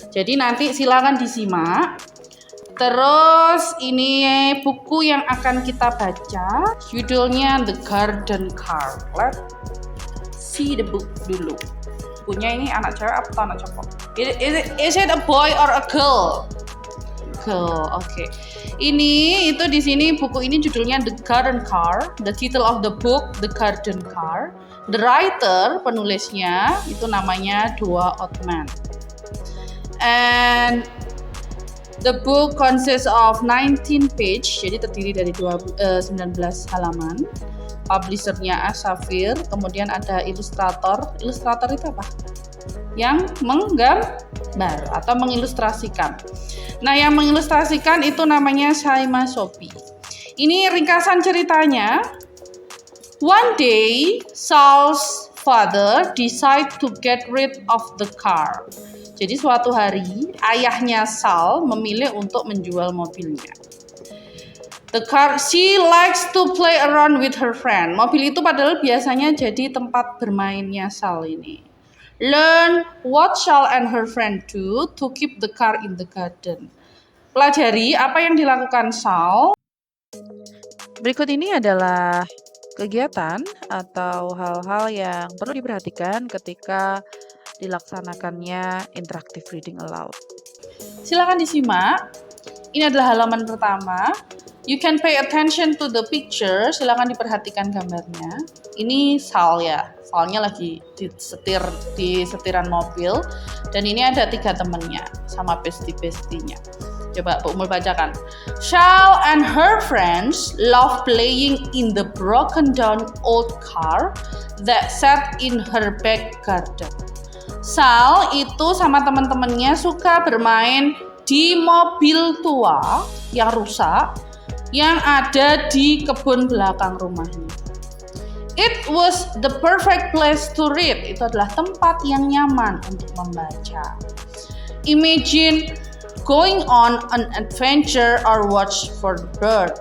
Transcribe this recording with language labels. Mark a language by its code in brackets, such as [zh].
[id] Jadi nanti silakan disimak. Terus ini buku yang akan kita baca, judulnya The Garden Car. [en] Let's see the book [id] dulu. Bukunya ini anak cewek atau anak cowok? [en] Is it a boy or a girl? Girl, oke. [id] Ini itu di sini buku ini judulnya The Garden Car. [en] The title of the book The Garden Car. The writer, [id] penulisnya itu namanya Doa Othman. [en] And the book consists of 19 page, [id] jadi terdiri dari 19 halaman. Publishernya Asafir, kemudian ada ilustrator. Ilustrator itu apa? Yang menggambar atau mengilustrasikan. Nah, yang mengilustrasikan itu namanya Saima Sopi. Ini ringkasan ceritanya. [en] One day, Saul's father decide to get rid of the car. [id] Jadi suatu hari ayahnya Saul memilih untuk menjual mobilnya. [en] The car, she likes to play around with her friend. [id] Mobil itu padahal biasanya jadi tempat bermainnya Saul ini. [en] Learn what Saul and her friend do to keep the car in the garden. [id] Pelajari apa yang dilakukan Saul. Berikut ini adalah kegiatan atau hal-hal yang perlu diperhatikan ketika dilaksanakannya interactive reading aloud. Silakan disimak. Ini adalah halaman pertama. [en] You can pay attention to the picture. [id] Silakan diperhatikan gambarnya. Ini Sal ya. Salnya lagi di setiran mobil. Dan ini ada 3 temannya sama bestie-bestinya. Coba Bu Umul bacakan. [en] Sal and her friends love playing in the broken down old car that sat in her back garden. [id] Sal itu sama teman-temannya suka bermain di mobil tua yang rusak yang ada di kebun belakang rumahnya. [en] It was the perfect place to read. [id] Itu adalah tempat yang nyaman untuk membaca. [en] Imagine going on an adventure or watch for the bird.